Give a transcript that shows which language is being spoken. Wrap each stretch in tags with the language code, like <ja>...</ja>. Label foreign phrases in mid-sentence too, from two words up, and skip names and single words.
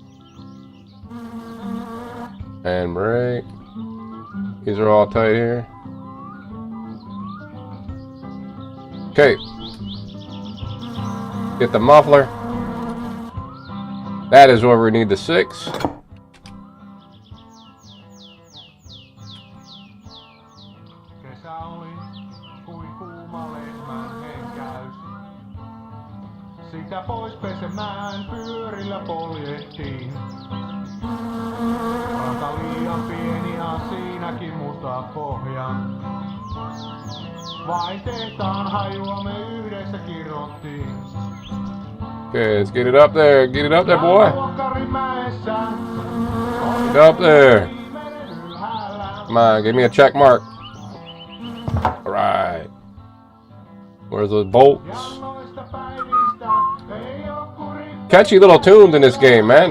<en>And brake. These are all tight here. Okay. Get the muffler. That is where we need the 6.</en> <fi>Kesä oli kuin kuuma lehmän henkäys. Sitä pois pesemään pyörillä poljehtiin. Ranta liian pieni ja siinäkin muta pohjan. Vain tehtaan hajua me yhdessä kirottiin.</fi> <en>Okay, let's get it up there. Get it up there, boy. Get up there. Come on, give me a check mark. All right. Where's those bolts? Catchy little tunes in this game, man.</en>